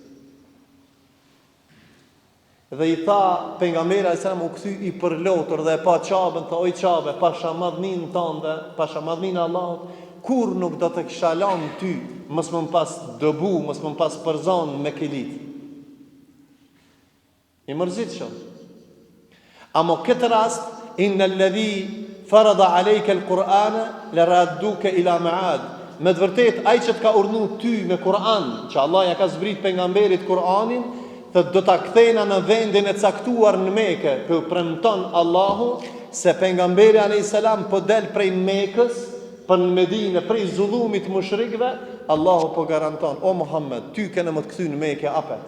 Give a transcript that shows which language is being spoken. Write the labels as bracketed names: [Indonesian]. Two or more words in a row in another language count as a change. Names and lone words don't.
[Albanian] Dhe i tha pejgamberi [Arabic] عليه السلام [Albanian] u kthy i përlotur dhe e pa Çabën, tha oj Çabe, pasha madhnin tënde, pasha madhnin Allahut, kur nuk do të kisha lanë ty, mos më pas dobu, mos më pas përzon me kilit. I mërzit shumë. Amo këtë rast, [Arabic] إن الذي فرض عليك القرآن لرادك إلى معاد. [Albanian] Me të vërtet, ai që të ka urdhnu ty me Kur'an, që Allah ja ka zbrit pejgamberit Kur'anin, dhe do ta kthejna në vendin e caktuar në Mekë, për premton Allahu, se pejgamberi [Arabic] عليه السلام [Albanian] po del prej Mekës, për në Medinë, prej zullumit mushrikëve, Allahu po garanton, o Muhammed, ty kene më të kthy në Mekë apet.